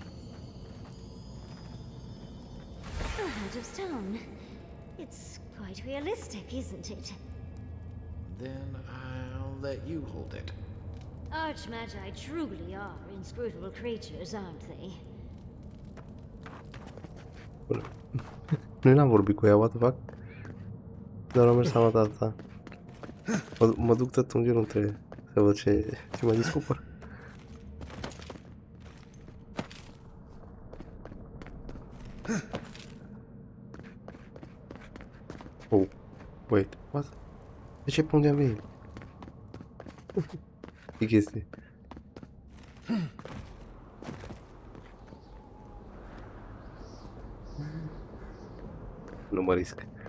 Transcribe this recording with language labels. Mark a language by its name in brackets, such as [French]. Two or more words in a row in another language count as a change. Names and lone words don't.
[English] A heart of stone. It's quite realistic, isn't it? Then I'll let you hold it. Archmagi truly are inscrutable creatures, aren't they? [Romanian] Nu n-am vorbit cu ea, [English] what the fuck? [Romanian] Doar am mers să am dat asta. Mă duc tot un genunchi să văd ce mai descoper. [English] Oh, wait, what? [Romanian] De ce pe unde am venit? Ce chestie? Nu mă risc.